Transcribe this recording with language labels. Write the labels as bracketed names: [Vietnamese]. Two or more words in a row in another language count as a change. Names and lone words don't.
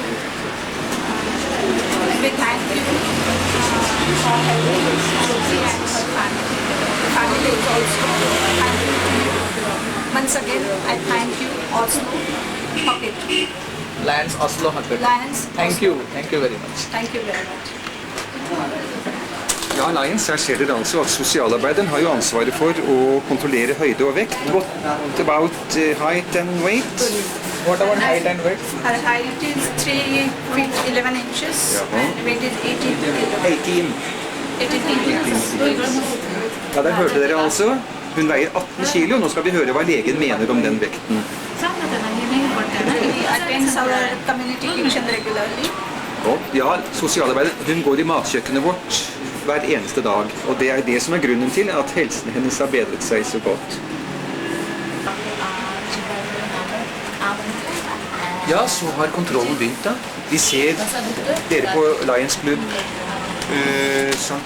[English] We thank you for helping Jyoti and her family. The family is also thank you to you. Once again, I thank you also. Okay. Lions Oslo Hakkad. Lions. Thank you very much. Thank you very much. [Norwegian] Ja, Lions, her ser dere altså at sosialarbeideren har jo ansvaret for å kontrollere høyde og vekt. [English] What about height and weight? What about height and weight? Her height is 3 feet 11 inches and weight is 18 kilos. 18 [Norwegian] Ja, der hørte dere altså. Hun veier 18 kilo. Nå skal vi høre hva legen mener om den vekten. [English] He attends our community kitchen regularly. [Norwegian] Ja, sosialarbeider, hun går i matkjøkkenet vårt hver eneste dag. Og det er det som er grunnen til at helsen hennes har bedret seg så godt. Ja, så har kontrollen begynt da. Vi ser dere på Lions Club St.